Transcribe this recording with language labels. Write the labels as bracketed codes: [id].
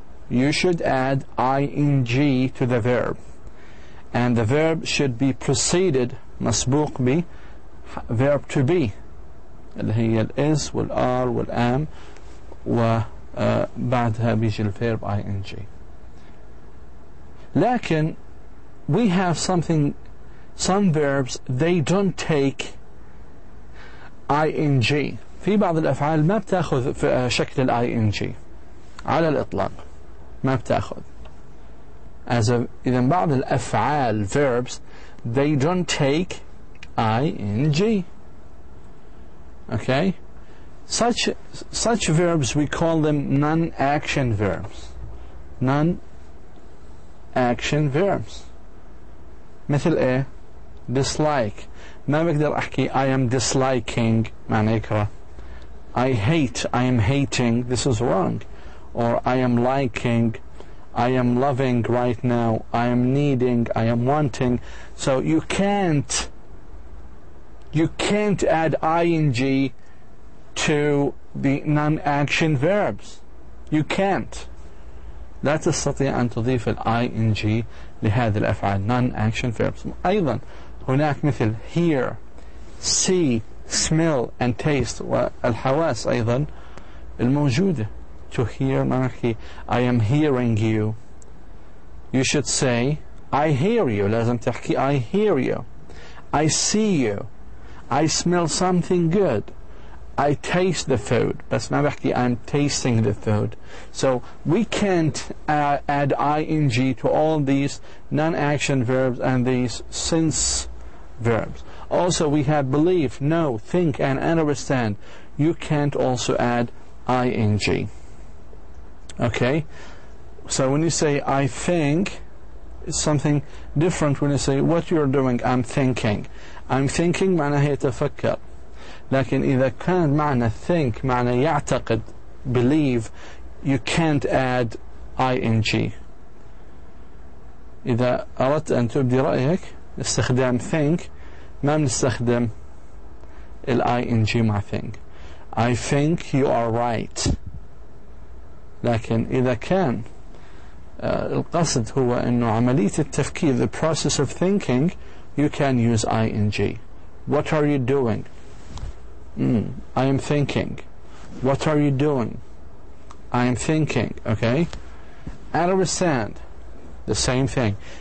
[en] You should add ing to the verb. And the verb should be preceded [ar] مسبوق ب [en] verb to be [ar] اللي هي [en] is والare والam [ar] وبعدها بيجي [en] الverb ing. [ar] لكن [en] we have some verbs they don't take ing. [ar] في بعض الأفعال ما بتاخذ في شكل ing على الإطلاق، ما بتاخذ. إذن بعض الأفعال [en] verbs they don't take ing. Okay, such verbs we call them non-action verbs. Non-action verbs. [ar] مثل ايه؟ dislike. ما بقدر احكي [en] I am disliking [ar] معنى يكره. [en] I hate, I am hating, this is wrong. Or I am liking, I am loving right now, I am needing, I am wanting. So you can't add ing to the non-action verbs. You can't. [ar] لا تستطيع أن تضيف ing لهذه الأفعال [en] non-action verbs. [ar] أيضا هناك مثل [en] hear, see, smell and taste. [ar] والحواس أيضا الموجودة. [en] To hear معنى I am hearing you. You should say I hear you. [ar] لازم تحكي [en] I hear you. I see you. I smell something good. I taste the food. [ar] بس ما بحكي [en] I'm tasting the food. So we can't add ing to all these non-action verbs and these since verbs. Also we have believe, know, think and understand. You can't also add ing. Okay? So when you say I think, it's something different when you say what you're doing. I'm thinking. I'm thinking [ar] معناه يتفكر. لكن إذا كان معنى think معنى يعتقد believe, [en] you can't add ing. [ar] إذا أردت أن تبدي رأيك استخدام think ما بنستخدم ing مع think. [en] I think you are right. [ar] لكن إذا كان القصد هو إنه عملية التفكير, [en] the process of thinking, [ar] you can use ing. [en] What are you doing? I am thinking. What are you doing? I am thinking. Okay? Understand. The same thing.